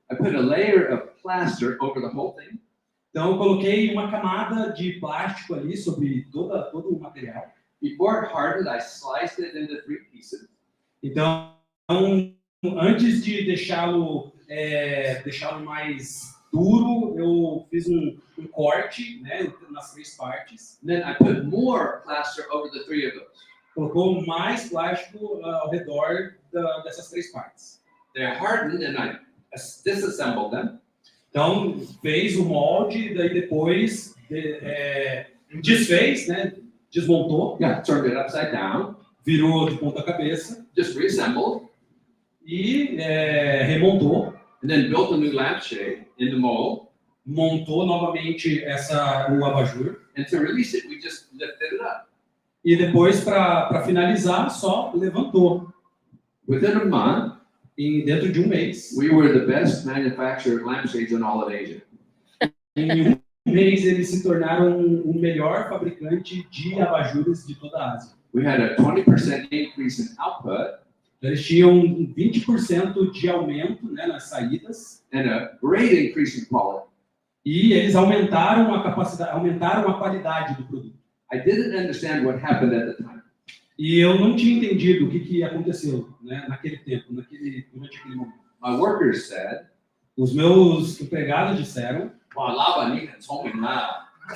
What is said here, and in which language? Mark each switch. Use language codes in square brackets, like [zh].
[en] I put a layer of plaster over the whole thing. [pt] Então eu coloquei uma camada de plástico ali sobre todo o material. [en] Before it hardened, I sliced it into 3 pieces. [pt] Então antes de deixá-lo mais duro, eu fiz um corte, né, nas 3 partes. [en] And then I put more plaster over the 3 of those. [pt] Colocou mais plástico ao redor dessas 3 partes. [en] They're hardened and I disassembled them. [pt] Então fez o molde, daí depois desfez, né, desmontou, [en] Yeah, turned it upside down. [pt] virou de ponta cabeça [en] Just reassembled. [pt] e remontou, [en] And then built a new lampshade in the mold. [pt] montou novamente o abajur [en] And to release it, we just lifted it up. [pt] e depois para finalizar só levantou. [en] Within a month, [pt] E dentro de um mês, [en] we were the best manufacturer of lampshades in all of Asia. [pt] em um mês eles se tornaram o melhor fabricante de abajures de toda a Ásia. [en] We had a 20% increase in output [pt] Eles tinham 20% de aumento, né, nas saídas [en] and a great increase in quality. [pt] e eles aumentaram a capacidade, aumentaram a qualidade do produto. [en] I didn't understand what happened at the time. [pt] E eu não tinha entendido o que aconteceu, né, naquele tempo, durante aquele momento. [en] My workers said, [pt] Os meus empregados disseram, [zh] "Wow, Lava,你很聪明啦."